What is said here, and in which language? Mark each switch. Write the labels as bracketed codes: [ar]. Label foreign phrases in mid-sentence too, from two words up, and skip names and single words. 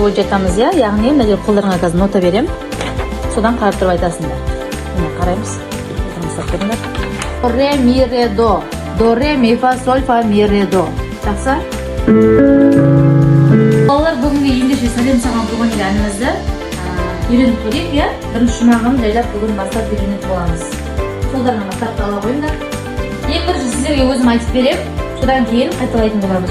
[kk] жатамыз, яғни мына қолдарыңа қазір нота берем, содан қарап тұрып айтасыңдар. Міне қараймыз. До ре ми ре до. До ре ми фа соль фа ми ре до. Жақсы? Балалар, бүгінгі ендеше Сәлем саған туған ел әнімізді үйреніп көрейік, бірінші шумағын жайлап бүгін бастап үйреніп боламыз. қолдарына бастап ала қойыңдар. Ең бірінші сіздерге өзім айтып беремін, содан кейін қайталайтын боламыз.